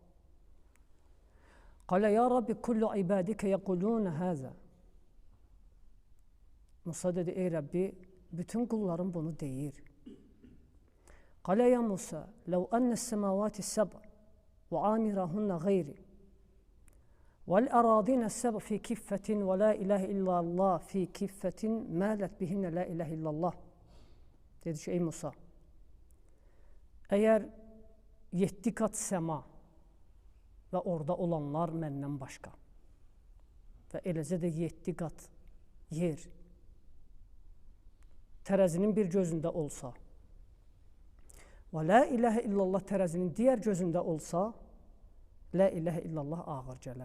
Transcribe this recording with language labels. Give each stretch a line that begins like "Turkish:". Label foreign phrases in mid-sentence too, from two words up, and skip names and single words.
Arabic: قال يا رب كل عبادك يقولون هذا.
Azerbaijani: Musa dedi, ey Rəbbi, bütün qullarım bunu deyir.
Arabic: قال يا موسى لو أن السماوات السبع وعامرهن غيري وَالْأَرَاضِينَ السَّبْعُ فِي كِفَّةٍ وَلَا إِلَهِ إِلَّا اللّٰهِ فِي كِفَّةٍ مَالَتْ بِهِنَّ لَا إِلَهِ إِلَّا اللّٰهِ.
Azerbaijani: Dedi ki, ey Musa, əgər 7 qat səma və orada olanlar məndən başqa və eləcə də 7 qat yer tərəzinin bir gözündə olsa və
Arabic: لا إله إلا الله
Azerbaijani: tərəzinin digər gözündə olsa,
Arabic: لا إله إلا الله
Azerbaijani: ağır gələr.